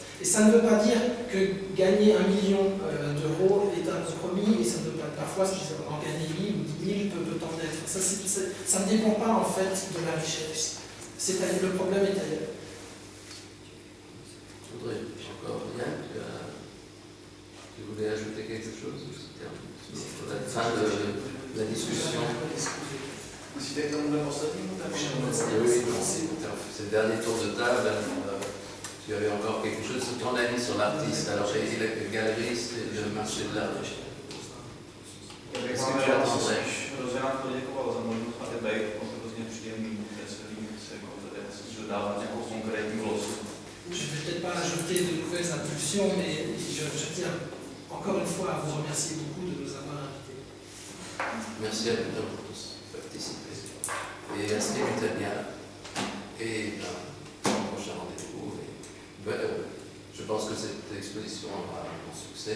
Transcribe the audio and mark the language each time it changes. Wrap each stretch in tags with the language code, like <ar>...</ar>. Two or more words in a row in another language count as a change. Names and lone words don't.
<fr>Et ça ne veut pas dire que gagner 1 million d'euros est un compromis, et ça ne veut pas, parfois en gagner 1000 ou 10 000 peut en être. Ça ne dépend pas en fait de la richesse. Le problème est ailleurs. Je voudrais encore, Yann, tu voulais ajouter quelque chose? chose sur la fin de la discussion?</fr> <cs>Musíte k tomuhle poslednímu tématu?</cs> <fr>Oui, c'est le dernier tour de table. Tu avais encore quelque chose sur ton avis sur l'artiste. Alors j'ai dit le galeriste et le marché de l'art.</fr> <cs>Já bych vám rád hrozně rád poděkoval za možnost tady být, hrozně příjemný, veselý, jako tady dodávat nějakou konkrétní glosu.</cs> <fr>Je ne vais peut-être pas ajouter de nouvelles impulsions, mais je tiens encore une fois à vous remercier beaucoup de nous avoir invités. Merci à vous pour tous participer. Et à ce Tania. Et au prochain rendez-vous. Je pense que cette exposition aura un bon succès.</fr>